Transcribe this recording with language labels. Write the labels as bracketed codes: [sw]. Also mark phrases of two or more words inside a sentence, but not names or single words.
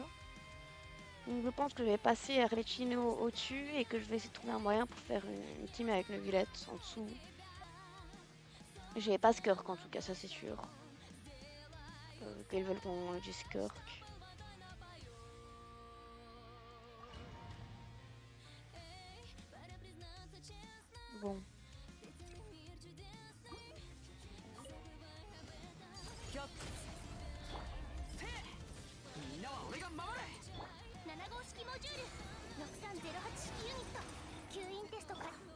[fr] Donc je pense que je vais passer Arlecchino au-dessus et que je vais essayer de trouver un moyen pour faire une team avec Neuvillette en dessous. J'ai pas Skirk en tout cas, ça c'est sûr. Qu'ils veulent qu'on utilise Skirk. Bon. [ja] みんなは俺が守る。7号式モジュール6308式ユニット吸引テスト開始。